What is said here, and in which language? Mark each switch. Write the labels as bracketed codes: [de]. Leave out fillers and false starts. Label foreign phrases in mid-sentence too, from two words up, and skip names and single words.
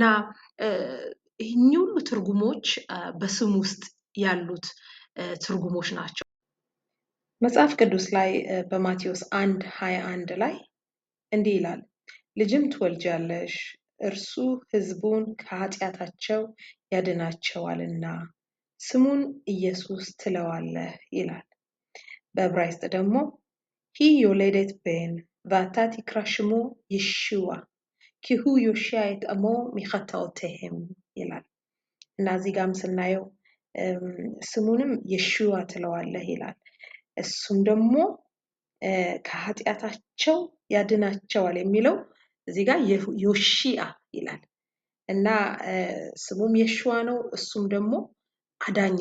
[am] ይህን ሁሉ ትርጉሞች በስም ውስጥ ያሉት ትርጉሞች ናቸው። መጽሐፍ ቅዱስ ላይ በማቴዎስ 1:21 ላይ እንዲህ ይላል፣ ልጅም ትወልጃለሽ፣ እርሱ ሕዝቡን ከኃጢአታቸው ያድናቸዋልና ስሙን ኢየሱስ ትለዋለህ ይላል። በዕብራይስጥ ደግሞ [he] היא יולדת בן ואתה תקרא שמו ישוע כי הוא יושיע את עמו מחטאותיהם [am] ይላል። እና እዚህ ጋርም ስናየው ስሙንም የሽዋ ትለዋለህ ይላል። እሱም ደግሞ ከኃጢአታቸው ያድናቸዋል የሚለው እዚህ ጋር ዮሺያ ይላል። እና ስሙም የሽዋ ነው፣ እሱም ደግሞ አዳኝ